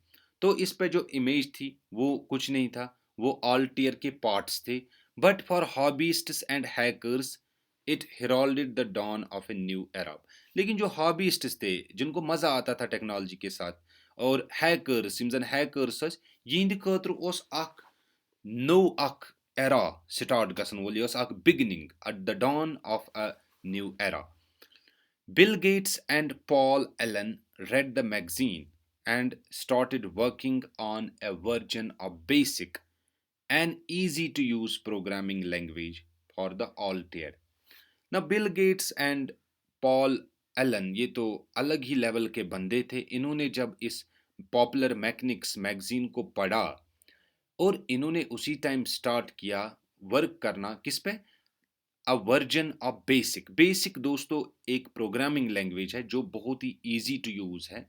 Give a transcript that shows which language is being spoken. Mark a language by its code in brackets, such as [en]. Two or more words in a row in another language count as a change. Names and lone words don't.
[hi] तो इस पे जो इमेज थी वो कुछ नहीं था, वो Altair के पार्ट्स थे। [en] But for hobbyists and hackers it heralded the dawn of a new era. [hi] लेकिन जो हॉबीस्ट्स थे, जिनको मज़ा आता था टेक्नोलॉजी के साथ, और हैकर्स [ks] यम जन हैकर्स यिंद खतर ओस अख नो अख एरा स्टार्ट गसन वोल, यह अख [en] beginning at the dawn of a new era. Bill Gates and Paul Allen read the magazine and started working on a version of BASIC, an easy to use programming language for the Altair. [hi] Now, Bill Gates and Paul Allen ये तो अलग ही लेवल के बंदे थे। इन्होंने जब इस पॉपुलर मैकेनिक्स मैगजीन को पढ़ा और इन्होंने उसी टाइम स्टार्ट किया वर्क करना किस पे, [en] a version of BASIC. [hi] बेसिक दोस्तों एक [en] programming language [hi] है जो बहुत ही [en] easy to use [hi] है।